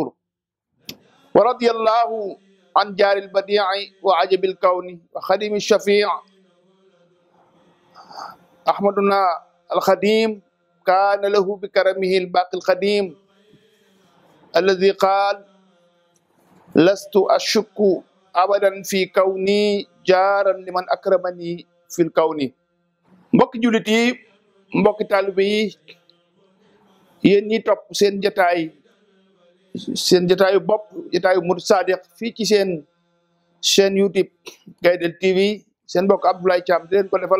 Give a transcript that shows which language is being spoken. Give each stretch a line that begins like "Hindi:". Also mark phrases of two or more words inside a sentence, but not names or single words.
Arabic: ورضي الله عن جار البديع وعجب الكون وخديم الشفيع أحمدنا الخديم، كان له بكرمه الباقي القديم الذي قال: لست أشك أبدا في كوني جارا لمن أكرمني في الكون.
Wolof: mbokki jullit yi, mbokki taalibe yi, yéen ñi topp seen jotaayu bopp, jotaayu Mouride Sadikh fii ci seen chaîne YouTube Gaydel TV, seen mbokk Abdoulahi Thiam di leen ko defal.